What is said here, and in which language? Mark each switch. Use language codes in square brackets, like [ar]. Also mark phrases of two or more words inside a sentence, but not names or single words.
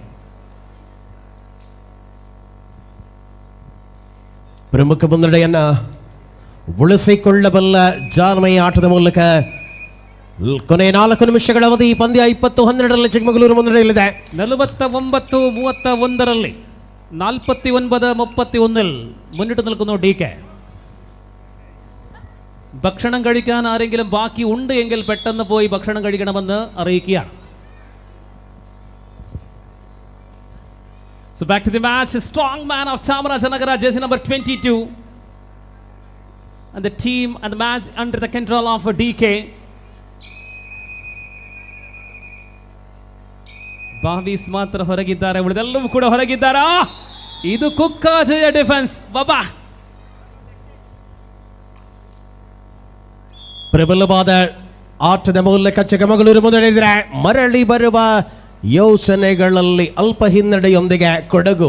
[kn] ಪ್ರಮುಖ ಮುನ್ನಡೆಯನ್ನ ಉಳಿಸಿಕೊಳ್ಳಬಲ್ಲ ಜಾನ್ಮಯಿ ಆಟದ ಮೂಲಕ ಕೊನೆ 4 ನಿಮಿಷಗಳ ಅವಧಿ. ಪಂದ್ಯ 20-12ರಲ್ಲಿ ಚಿಕ್ಕಮಗಳೂರು ಮುನ್ನಡೆಯಲ್ಲಿದೆ. [ml] 49-31ರಲ್ಲಿ 49-31 മുന്നിട്ട് നിൽക്കുന്നു DK. ഭക്ഷണം കഴിക്കാൻ ആരെങ്കിലും ബാക്കി ഉണ്ട് എങ്കിൽ പെട്ടെന്ന് പോയി ഭക്ഷണം കഴിക്കണമെന്ന് അറിയിക്കുകയാണ്. [en] So back to the match, strong man of Chamarajanagar, jersey number 22, and the team and the match under the control of DK. [kn] ಬಾಬೀಸ್ ಮಾತ್ರ ಹೊರಗಿದ್ದಾರೆ, ಉಳಿದೆಲ್ಲವೂ ಕೂಡ ಹೊರಗಿದ್ದಾರೆ. ಇದು ಕುಕ್ಕಾಜಯ ಡಿಫೆನ್ಸ್. ಬಾಬಾ ಪ್ರಬಲವಾದ ಆಟದ ಮೂಲಕ ಚಿಕ್ಕಮಗಳೂರು ಮುನ್ನಡೆಯಿದ್ರೆ ಮರಳಿ ಬರುವ ಯೋಚನೆಗಳಲ್ಲಿ ಅಲ್ಪ ಹಿನ್ನಡೆಯೊಂದಿಗೆ ಕೊಡಗು.